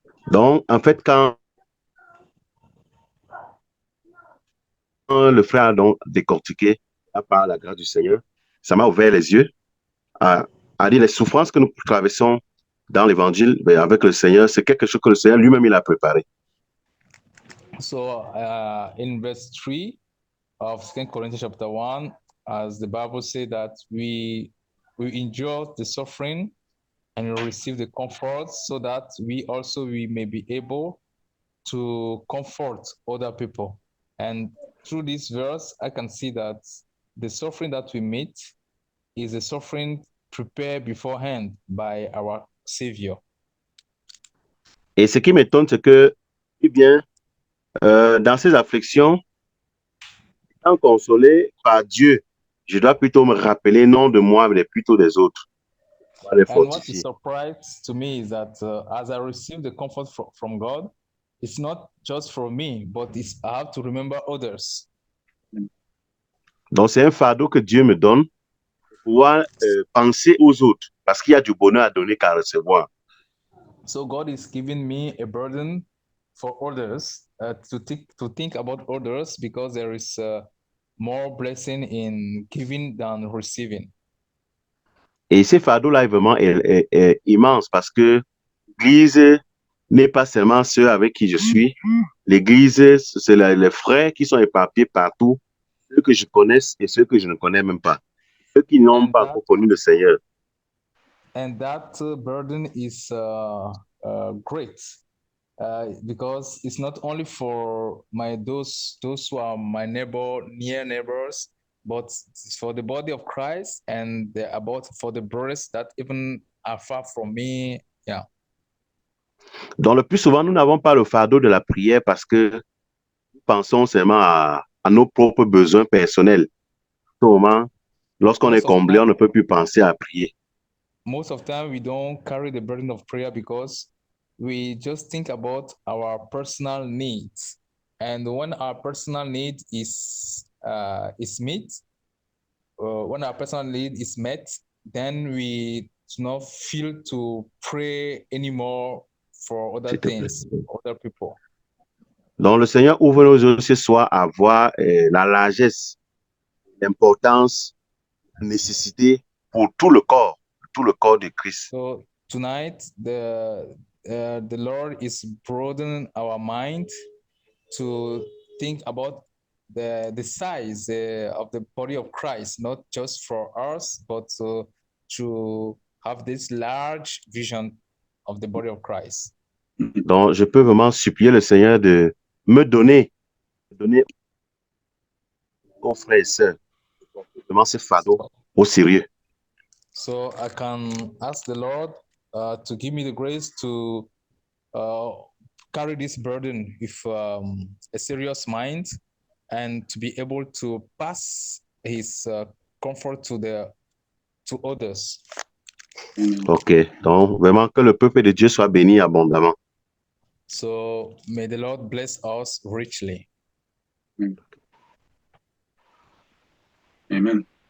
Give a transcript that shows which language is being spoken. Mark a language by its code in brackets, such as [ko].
[fr] Donc, en fait, quand le frère a donc décortiqué par la grâce du Seigneur, ça m'a ouvert les yeux à dire les souffrances que nous traversons dans l'évangile avec le Seigneur, c'est quelque chose que le Seigneur lui-même il a préparé. [en] So in verse 3 of 2 Corinthians chapter 1, as the Bible says that we endure the suffering and we receive the comfort so that we may be able to comfort other people. And through this verse, I can see that the suffering that we meet is a suffering prepared beforehand by our Savior. [fr] Et ce qui m'étonne, c'est que, eh bien, dans ces afflictions, étant consolé par Dieu, je dois plutôt me rappeler non de moi, mais plutôt des autres. [en] And what is surprising to me is that as I receive the comfort from God, it's not just for me, but I have to remember others. [fr] Donc, c'est un fardeau que Dieu me donne pour pouvoir penser aux autres, parce qu'il y a du bonheur à donner qu'à recevoir. [en] So God is giving me a burden for others, to think about others, because there is more blessing in giving than receiving. [fr] Et ce fardeau-là est vraiment est immense parce que l'Église n'est pas seulement ceux avec qui je suis. L'Église, c'est les frères qui sont éparpillés partout, ceux que je connaisse et ceux que je ne connais même pas, ceux qui n'ont pas encore connu le Seigneur. [en] and that burden is great because it's not only for those who are my near neighbors, but it's for the body of Christ and about for the brothers that even are far from me. Yeah. [fr] Donc, le plus souvent, nous n'avons pas le fardeau de la prière parce que nous pensons seulement à nos propres besoins personnels. Au moment, lorsqu'on est [en] Most of [fr] comblé, on [en] time, [fr] ne peut plus penser à prier. [en] most of time we don't carry the burden of prayer because we just think about our personal needs, and when our personal need is met, when our personal need is met, then we do not feel to pray anymore for other [fr] S'il te plaît. [en] things, other people. [fr] Donc, le Seigneur ouvre nos yeux ce soir à voir la largesse, l'importance, la nécessité pour tout le corps de Christ. [en] So tonight, the Lord is broadening our mind to think about the size of the body of Christ, not just for us, but to have this large vision of the body of Christ. [fr] Donc, je peux vraiment supplier le Seigneur de me donner aux frères et sœurs, vraiment ce fardeau au sérieux. [en] So I can ask the Lord to give me the grace to carry this burden with a serious mind and to be able to pass his comfort to others. OK. [fr] Donc, vraiment que le peuple de Dieu soit béni abondamment. [en] So may the Lord bless us richly. Amen.